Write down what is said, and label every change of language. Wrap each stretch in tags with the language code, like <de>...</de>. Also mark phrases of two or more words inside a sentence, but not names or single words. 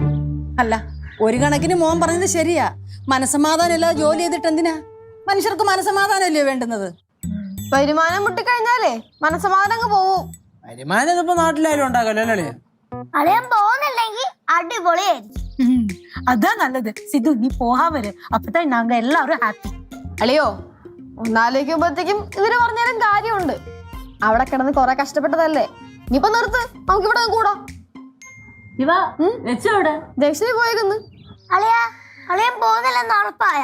<ml>അല്ല, ഒരു കണക്കിന് മോൻ പറഞ്ഞത് ശരിയാ. മനസമാധാനം ഇല്ലാതെ ജോലി ചെയ്തിട്ട് എന്തിനാ? മനുഷ്യർക്ക് മനസമാധാനമല്ലേ വേണ്ടുന്നത്? വരുമാനം മുട്ടിക്കഴിഞ്ഞാലേ മനസ്സമാധാനം അങ്ങ് പോവും. വരുമാനം ഇപ്പൊ നാട്ടിലായാലും ഉണ്ടാകല്ലോ അല്ലേ? അളിയൻ പോകുന്നില്ലെങ്കിൽ അടിപൊളിയായിരിക്കും.</ml> <ta>அதான் நல்லது. சித்து நீ போகா வரு, அப்பதான் நாங்க எல்லாரும் ஹாப்பி.</ta> <ml>അളിയോ, ഒന്നാലോചിക്കുമ്പോഴത്തേക്കും ഇതിന് പറഞ്ഞാലും കാര്യമുണ്ട്. അവിടെ കിടന്ന് കൊറേ കഷ്ടപ്പെട്ടതല്ലേ. ഇനിയിപ്പൊ നിർത്ത്, നമുക്ക് ഇവിടെ കൂടാം. ജംഗ്ഷനിൽ പോയേക്കുന്നു. അളിയൻ പോകുന്നില്ലെന്ന് ഉറപ്പായ?</ml>